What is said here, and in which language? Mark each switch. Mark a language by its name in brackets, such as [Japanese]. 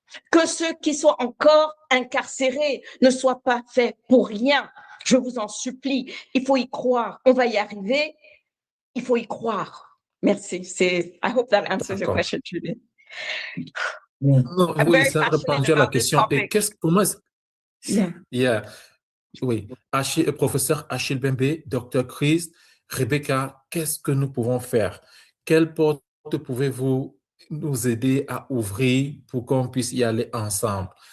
[French] que ceux qui sont encore incarcérés ne soient pas faits pour rien. Je vous en supplie, il faut y croire. On va y arriver, il faut y croire. Merci. [English] I hope that answers your question, Judith. [French] Non, oui, ça a répondu à la question. Et pour moi, oui, professeur Achille Mbembe, Dr. Chris, Rebecca, qu'est-ce que nous pouvons faire? Quelle porte pouvez-vous nous aider à ouvrir pour qu'on puisse y aller ensemble?